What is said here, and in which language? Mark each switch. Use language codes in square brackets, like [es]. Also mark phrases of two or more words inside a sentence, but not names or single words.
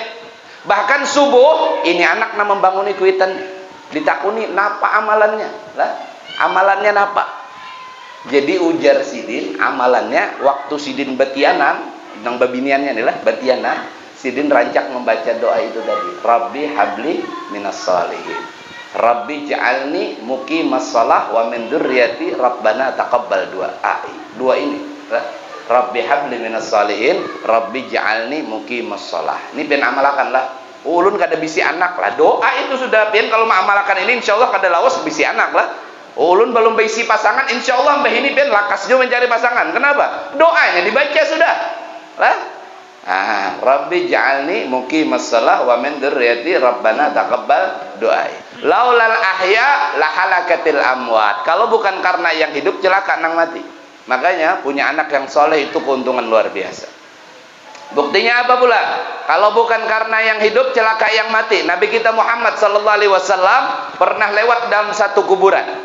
[bjn] Bahkan subuh, ini anak nang membanguni kuitannya. Ditakuni napa amalannya? Lah, amalannya napa? Jadi ujar Sidin, amalannya waktu Sidin betianan, nang babiniannya nih lah, betianan, Sidin rancak membaca doa itu tadi. [ar] رب هب لي من الصالحين. رب اجعلني مقيم الصلاة ومن ذريتي ربنا تقبل دعاء. [bjn] Dua ini, lah. [ar] رب هب لي من الصالحين، رب اجعلني مقيم الصلاة. [bjn] Ini ben amalakan lah. Ulun kada bisi anak lah. Doa itu sudah ben kalau mengamalkan ini insyaallah kada lawas bisi anak lah. Ulun belum berisi pasangan, [ar] إن شاء الله [bjn] mbah ini ben lakasnya mencari pasangan. Kenapa? Doanya dibaca sudah. Lah, [ar] رب اجعلني مقيم الصلاة ومن ذريتي ربنا تقبل دعاء. لولا الأحياء لهلكت الأموات. [id] Kalau bukan karena yang hidup celaka nang mati. Makanya punya anak yang soleh itu keuntungan luar biasa. Buktinya apa pula? Kalau bukan karena yang hidup celaka yang mati. Nabi kita Muhammad [ar] صلى الله عليه وسلم [id] pernah lewat dalam satu kuburan.